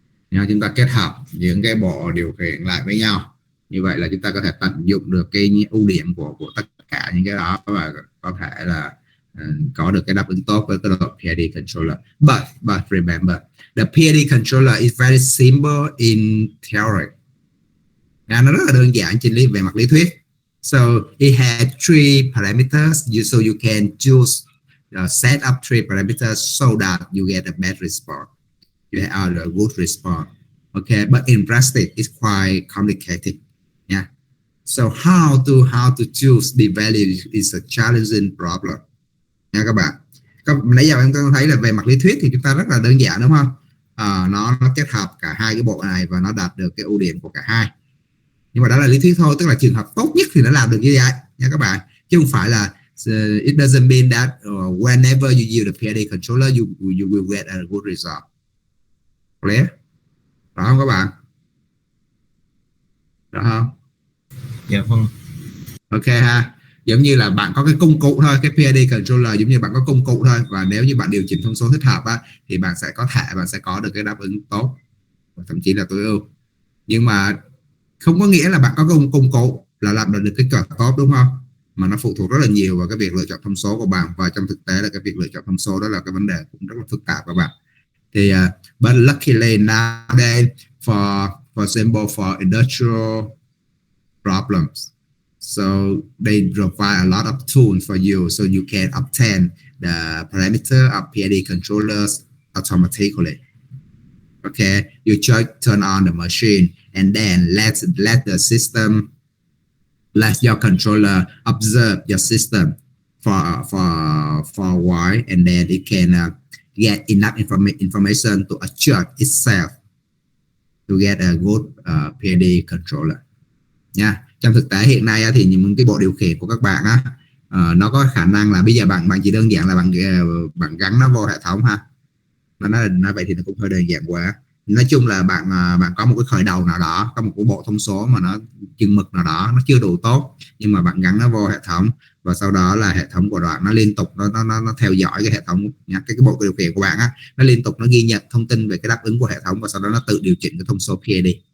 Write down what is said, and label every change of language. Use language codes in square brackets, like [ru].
[vi] Chúng ta kết hợp những cái bộ điều khiển lại với nhau. Như vậy là chúng ta có thể tận dụng được cái ưu điểm của tất cả những cái đó và có thể là có được cái đáp ứng tốt với cái độ PID controller. [en] But remember, the PID controller is very simple in theory. [vi] Nó rất là đơn giản trên về mặt lý thuyết. [en] So it has three parameters, so you can choose set up three parameters so that you get a bad response. You have a good response. Okay, but in practice it's quite complicated. Yeah. So how to choose the value is a challenging problem. [vi] Nha các bạn. Nãy giờ em thấy là về mặt lý thuyết thì chúng ta rất là đơn giản đúng không? Nó kết hợp cả hai cái bộ này và nó đạt được cái ưu điểm của cả hai. Nhưng mà đó là lý thuyết thôi, tức là trường hợp tốt nhất thì nó làm được như vậy nha các bạn. Chứ không phải là [en] it doesn't mean that whenever you use the PID controller you will get a good result. Clear? [vi] Đó không các bạn? Đó không? Dạ vâng. Ok ha. Giống như là bạn có cái công cụ thôi, cái PID controller giống như bạn có công cụ thôi, và nếu như bạn điều chỉnh thông số thích hợp thì bạn sẽ có được cái đáp ứng tốt, thậm chí là tối ưu. Nhưng mà không có nghĩa là bạn có công cụ là làm được cái kết quả tốt, đúng không? Mà nó phụ thuộc rất là nhiều vào cái việc lựa chọn thông số của bạn, và trong thực tế là cái việc lựa chọn thông số đó là cái vấn đề cũng rất là phức tạp các bạn. [en] Thì but luckily nowadays for example for industrial problems, so they provide a lot of tools for you so you can obtain the parameter of PID controllers automatically. Okay, you just turn on the machine and then let the system, let your controller observe your system for a while, and then it can get enough information to adjust itself to get a good PID controller nha. [vi] Trong thực tế hiện nay thì những cái bộ điều khiển của các bạn nó có khả năng là bây giờ bạn chỉ đơn giản là bạn gắn nó vô hệ thống ha. Nói vậy thì nó cũng hơi đơn giản quá. Nói chung là bạn có một cái khởi đầu nào đó, có một cái bộ thông số mà nó chừng mực nào đó nó chưa đủ tốt, nhưng mà bạn gắn nó vô hệ thống và sau đó là hệ thống của bạn nó liên tục nó theo dõi cái hệ thống nha, cái bộ điều khiển của bạn nó liên tục nó ghi nhận thông tin về cái đáp ứng của hệ thống và sau đó nó tự điều chỉnh cái thông số PID.